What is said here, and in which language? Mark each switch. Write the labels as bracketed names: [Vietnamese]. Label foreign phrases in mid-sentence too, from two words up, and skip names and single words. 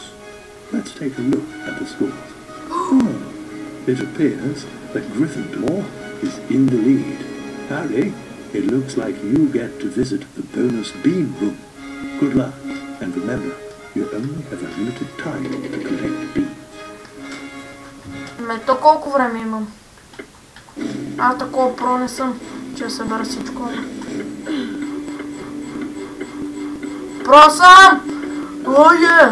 [English] Let's take a look at the scores. It appears that Gryffindor is in the lead. Harry, it looks like you get to visit the bonus bean room. Good luck, and remember, you only have a limited time to collect beans. [Bulgarian] То колко време имам? Аз такова про не съм, че събера всичко. Про съм! Ое!